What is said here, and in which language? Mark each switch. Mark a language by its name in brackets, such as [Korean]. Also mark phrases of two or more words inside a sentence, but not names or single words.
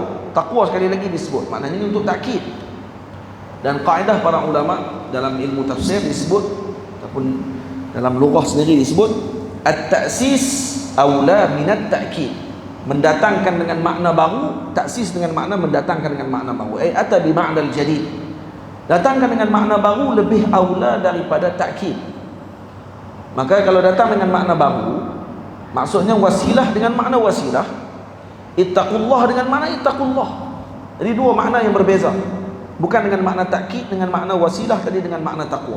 [Malay] Takwa sekali lagi disebut. Maknanya ini untuk takkid. Dan kaedah para ulama dalam ilmu tafsir disebut, ataupun dalam lughah sendiri disebut, [Arabic] التأسيس أولى من التأكيد. [Malay] Mendatangkan dengan makna baru, taksis dengan makna mendatangkan dengan makna baru. [Arabic] أتى بالمعنى الجديد. [Malay] Datangkan dengan makna baru lebih aula daripada takkid. Maka kalau datang dengan makna baru, maksudnya wasilah dengan makna wasilah, ittaqullah dengan makna ittaqullah. Jadi dua makna yang berbeza. Bukan dengan makna takkid dengan makna wasilah tadi dengan makna taqwa.